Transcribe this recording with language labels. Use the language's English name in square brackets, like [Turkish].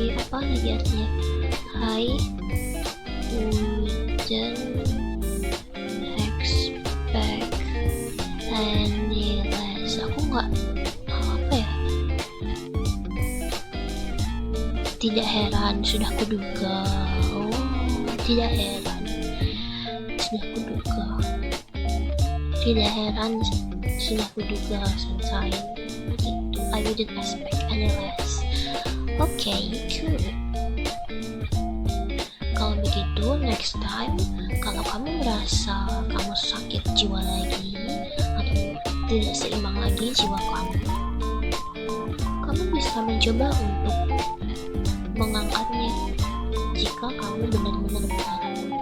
[Indonesian] Apa lagi artinya? [English] I wouldn't expect any less. [Indonesian] Aku nggak apa ya. Tidak heran, sudah kuduga. Oh, tidak heran, sudah kuduga. Tidak heran, sudah kuduga, sensei. Gitu. [English] I wouldn't expect any less. Oke, cool. [Indonesian] Kalau begitu, [English] next time, [Indonesian] kalau kamu merasa kamu sakit jiwa lagi atau tidak seimbang lagi jiwa kamu bisa mencoba untuk mengangkatnya jika kamu benar-benar berharap.